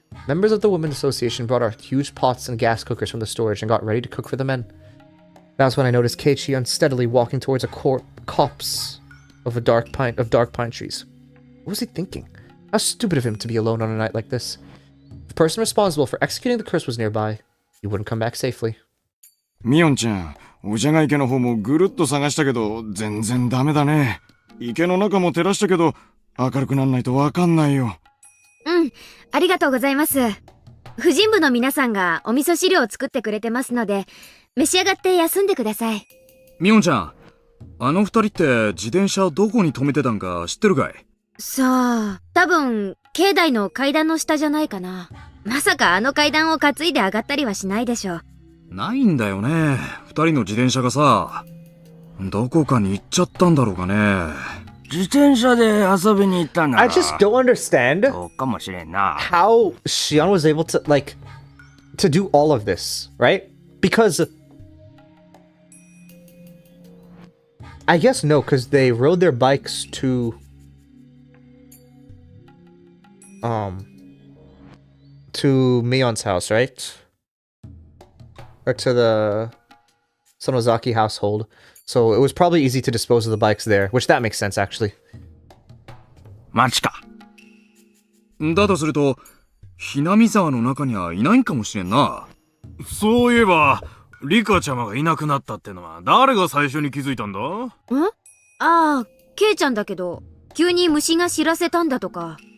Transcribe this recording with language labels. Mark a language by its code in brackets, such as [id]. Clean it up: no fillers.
[en] Members of the Women's Association brought out huge pots and gas cookers from the storage and got ready to cook for the men. That was when I noticed Keiichi unsteadily walking towards a copse of dark pine trees. What was he thinking? How stupid of him to be alone on a night like this. If the person responsible for executing the curse was nearby, he wouldn't come back safely. [ja] ミオンちゃん、お茶が池の方もぐるっと探したけど、全然ダメだね。池の中も照らしたけど、明るくなんないとわかんないよ。うん、ありがとうございます。婦人部の皆さんがお味噌汁を作ってくれてますので、召し上がって休んでください。ミオンちゃん、あの二人って自転車どこに止めてたんか知ってるかい？さあ、多分、境内の階段の下じゃないかな。まさかあの階段を担いで上がったりはしないでしょう。ないんだよね。二人の自転車がさ、どこかに行っちゃったんだろうかね。自転車で遊びに行ったんだな。 [en] I just don't understand [ja] そうかもしれんな。 [en] how Shion was able to, to do all of this, right? Because I guess no, because they rode their bikes to Mion's house, right? Or to the Sonozaki household. So it was probably easy to dispose of the bikes there, which that makes sense actually. [ja] マジか。だとすると、ひなみ沢の中にはいないんかもしれんな。そういえば、リカちゃまがいなくなったってのは誰が最初に気づいたんだ？ん？ああ、ケイちゃんだけど、急に虫が知らせたんだとか。